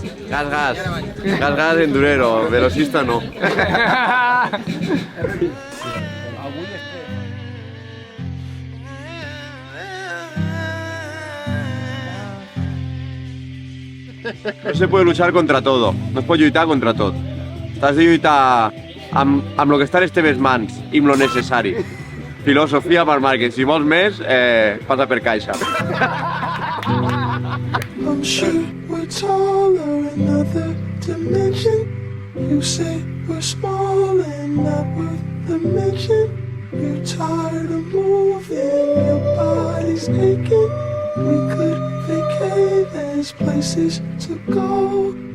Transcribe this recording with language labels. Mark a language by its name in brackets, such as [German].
[Spanish] Gas, gas endurero, velocista no. No se puede luchar contra todo, [Catalan] no es pot lluitar contra tot. T'has de lluitar amb lo que està en els teves mans i amb lo necessari. Filosofia per Márquez, si vols més, passa per caixa. [English] I'm sure we're taller in another dimension. You say we're small and not worth the mention. You're tired of moving, your body's aching. We could vacate, there's places to go.